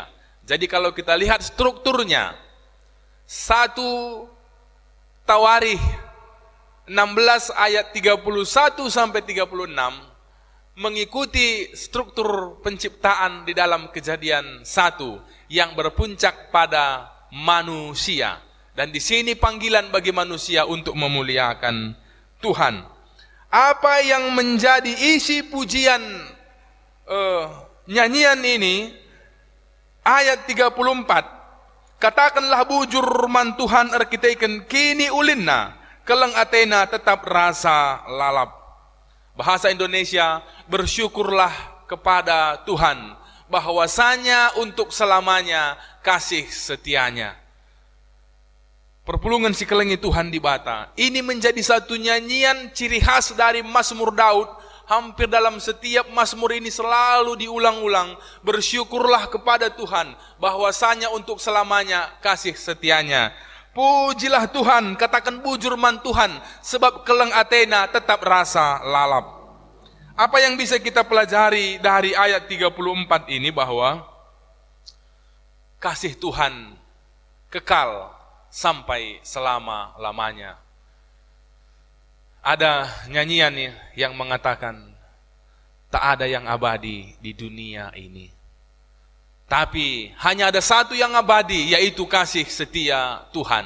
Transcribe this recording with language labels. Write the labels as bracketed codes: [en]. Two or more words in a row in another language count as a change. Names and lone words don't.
[id] Jadi kalau kita lihat strukturnya, 1 Tawarikh 16 ayat 31 sampai 36 mengikuti struktur penciptaan di dalam Kejadian 1 yang berpuncak pada manusia. Dan di sini panggilan bagi manusia untuk memuliakan Tuhan. Apa yang menjadi isi pujian nyanyian ini? Ayat 34. [btx] Katakanlah bujur man Tuhan arkiteken kini ulinna, keleng atena tetap rasa lalap. [id] Bahasa Indonesia, bersyukurlah kepada Tuhan, bahwasanya untuk selamanya kasih setianya. [btx] Perpulungan si kelengi Tuhan di Bata. [id] Ini menjadi satu nyanyian ciri khas dari Mazmur Daud. Hampir dalam setiap Mazmur ini selalu diulang-ulang. Bersyukurlah kepada Tuhan, bahwasanya untuk selamanya kasih setianya. Pujilah Tuhan, [btx] katakan bujur man Tuhan, sebab keleng atena tetap rasa lalap. [id] Apa yang bisa kita pelajari dari ayat 34 ini? Bahwa kasih Tuhan kekal sampai selama-lamanya. Ada nyanyian yang mengatakan, tak ada yang abadi di dunia ini, tapi hanya ada satu yang abadi, yaitu kasih setia Tuhan.